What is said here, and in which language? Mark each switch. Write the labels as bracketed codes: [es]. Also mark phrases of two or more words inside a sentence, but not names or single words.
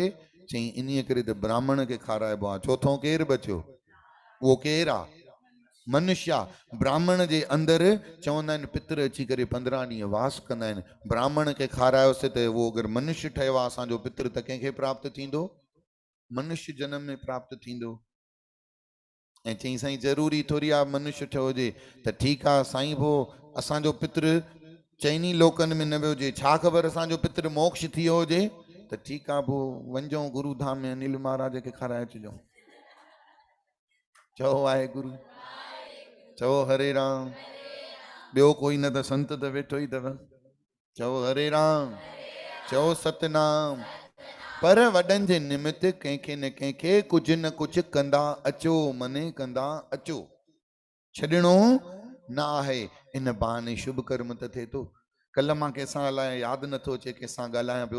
[sd] चई इन्हीअ करे त ब्राह्मण खे खाराइबो आहे। चोथों केरु बचियो? उहो केरु आहे? मनुष्य। ब्राह्मण जे अंदरि चवंदा आहिनि पितर अची करे 15 ॾींहं वास कंदा आहिनि। ब्राह्मण खे खारायोसीं त उहो अगरि मनुष्य ठहियो आहे असांजो पितर, त कंहिंखे प्राप्त थींदो? मनुष्य जन्म में प्राप्त थींदो। ऐं चई साईं ज़रूरी थोरी आहे मनुष्य ठहियो हुजे। त ठीकु आहे साईं, पोइ असांजो पितर चइनी लोकनि में न वियो हुजे, छा ख़बर असांजो पितर मोक्ष थी वियो हुजे? त ठीकु आहे, पोइ वञो गुरुधाम में अनिल महाराज खे खाराए अचिजो। चओ वाहेगुरु, चओ हरे राम। ॿियो कोई न त संत त वेठो ई अथव। चओ हरे राम, चओ सतनाम। पर वॾनि जे निमित कंहिंखे न कंहिंखे कुझु न कुझु कंदा अचो, मने कंदा अचो। छॾिणो न आहे। इन बहाने शुभ कर्म त थिए थो। कल्ह मां कंहिंसां ॻाल्हायां, यादि नथो अचे कंहिंसां ॻाल्हायां पियो।